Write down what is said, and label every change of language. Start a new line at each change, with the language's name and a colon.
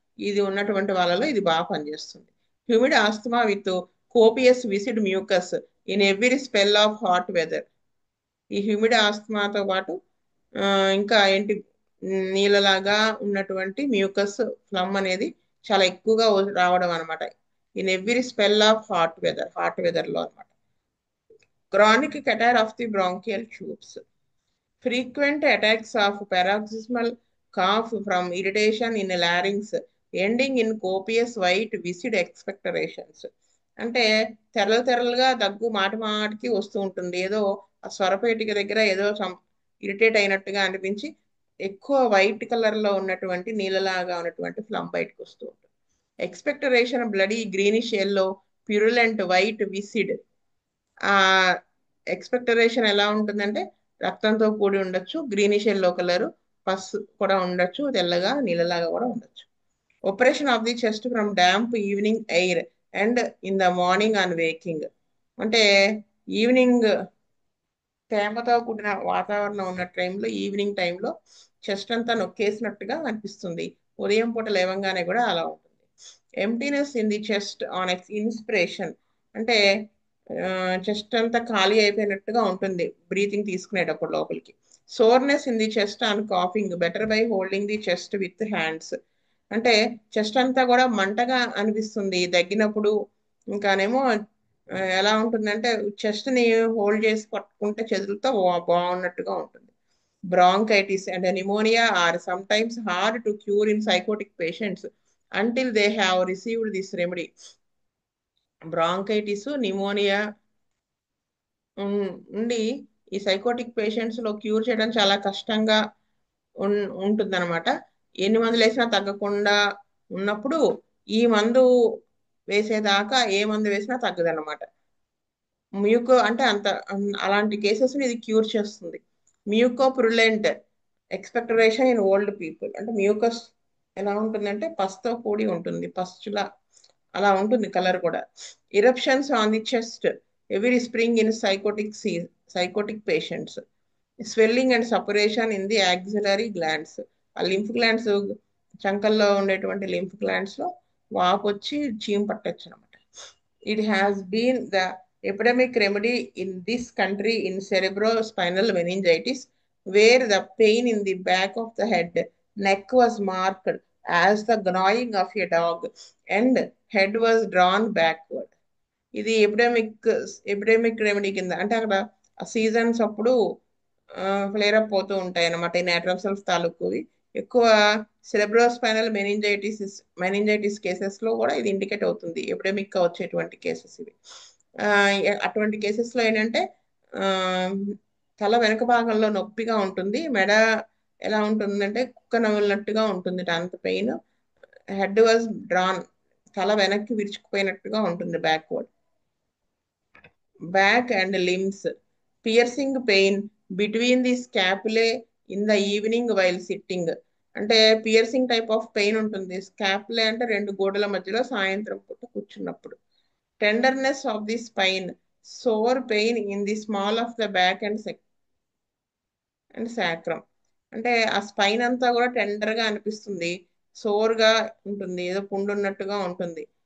Telugu: ఇది ఉన్నటువంటి వాళ్ళలో ఇది బాగా పనిచేస్తుంది.
English: Humid asthma with copious viscid mucus in every spell of hot weather.
Telugu: ఈ హ్యూమిడ్ ఆస్తమాతో పాటు ఆ, ఇంకా ఏంటి, నీళ్ళలాగా ఉన్నటువంటి మ్యూకస్ ఫ్లమ్ అనేది చాలా ఎక్కువగా రావడం అనమాట.
English: in every spell of hot weather
Telugu: లో అనమాట.
English: Chronic catarrh of the bronchial tubes. Frequent attacks of paroxysmal cough from irritation in larynx ending in copious white viscid expectorations.
Telugu: అంటే తెరలు తెరలుగా దగ్గు మాటి మాటికి వస్తూ ఉంటుంది. ఏదో ఆ స్వరపేటిక దగ్గర ఏదో ఇరిటేట్ అయినట్టుగా అనిపించి ఎక్కువ వైట్ కలర్ లో ఉన్నటువంటి నీళ్ళలాగా ఉన్నటువంటి ఫ్లమ్ బయటకు వస్తూ ఉంటుంది.
English: Expectoration bloody greenish yellow purulent white viscid.
Telugu: ఆ ఎక్స్పెక్టరేషన్ ఎలా ఉంటుందంటే రక్తంతో కూడి ఉండొచ్చు, గ్రీనిష్ ఎల్లో కలర్, పస్ కూడా ఉండొచ్చు, తెల్లగా నీళ్ళలాగా కూడా ఉండొచ్చు.
English: Operation of the chest from damp evening air and in the morning on waking.
Telugu: అంటే ఈవినింగ్ తేమతో కూడిన వాతావరణం ఉన్న టైంలో, ఈవినింగ్ టైంలో చెస్ట్ అంతా నొక్కేసినట్టుగా అనిపిస్తుంది. ఉదయం పూట లేవంగానే కూడా అలా ఉంటుంది.
English: Emptiness in the chest on inspiration.
Telugu: అంటే చెస్ట్ అంతా ఖాళీ అయిపోయినట్టుగా ఉంటుంది బ్రీతింగ్ తీసుకునేటప్పుడు లోపలికి.
English: Soreness in the chest on coughing better by holding the chest with hands.
Telugu: అంటే చెస్ట్ అంతా కూడా మంటగా అనిపిస్తుంది దగ్గినప్పుడు. ఇంకానేమో ఎలా ఉంటుందంటే చెస్ట్ ని హోల్డ్ చేసి పట్టుకుంటే చేతులతో బాగున్నట్టుగా ఉంటుంది.
English: Bronchitis and pneumonia are sometimes hard to cure in psychotic patients until they have received this remedy.
Telugu: Bronchitis, pneumonia ఉండి ఈ సైకోటిక్ పేషెంట్స్ లో క్యూర్ చేయడం చాలా కష్టంగా ఉంటుందన్నమాట. ఎన్ని మందులు వేసినా తగ్గకుండా ఉన్నప్పుడు ఈ మందు వేసేదాకా ఏ మందు వేసినా తగ్గదన్నమాట. మ్యూకో అంటే అలాంటి కేసెస్ ఇది క్యూర్ చేస్తుంది.
English: Mucopurulent expectoration in old people.
Telugu: అంటే మ్యూకస్ ఎలా ఉంటుందంటే పస్తో కూడి ఉంటుంది, పస్చులా అలా ఉంటుంది కలర్ కూడా.
English: Eruptions on the chest every spring in psychotic patients. Swelling and suppuration in the axillary glands.
Telugu: ఆ లింఫ్ గ్లాండ్స్, చంకల్లో ఉండేటువంటి లింఫ్ గ్లాండ్స్ లో వాపు వచ్చి చీమ్ పట్టొచ్చు అనమాట.
English: It has been the epidemic remedy in this country in cerebrospinal meningitis, where the pain in the back of the head, neck was marked as the gnawing of a dog, and head was drawn backward.
Telugu: ఇది epidemic remedy కింద, అంటే అక్కడ ఆ seasons అప్పుడు flare up అవుతూ ఉంటాయి అన్నమాట. ఈ నాట్రమ్సెల్స్ తాలూకువి ఎక్కువ సెరెబ్రోస్పైనల్ మెనింజైటిస్ కేసెస్ లో కూడా ఇది ఇండికేట్ అవుతుంది. ఎపిడెమిక్ గా వచ్చేటువంటి కేసెస్ ఇవి. ఆ, అటువంటి కేసెస్ లో ఏంటంటే ఆ, తల వెనక భాగంలో నొప్పిగా ఉంటుంది. మెడ ఎలా ఉంటుందంటే కుక్క నవ్వులినట్టుగా ఉంటుంది, అంత పెయిన్.
English: head was drawn,
Telugu: తల వెనక్కి విరుచుకుపోయినట్టుగా ఉంటుంది, backward.
English: back and limbs, piercing pain between the scapulae in the evening while sitting.
Telugu: అంటే పియర్సింగ్ టైప్ ఆఫ్ పెయిన్ ఉంటుంది. స్కాపులే అంటే రెండు గోడల మధ్యలో సాయంత్రం పూట కూర్చున్నప్పుడు.
English: Tenderness of the spine, sore pain in the small of the back and sacrum.
Telugu: అంటే ఆ స్పైన్ అంతా కూడా టెండర్ గా అనిపిస్తుంది, సోర్ గా ఉంటుంది, ఏదో పుండు ఉన్నట్టుగా ఉంటుంది.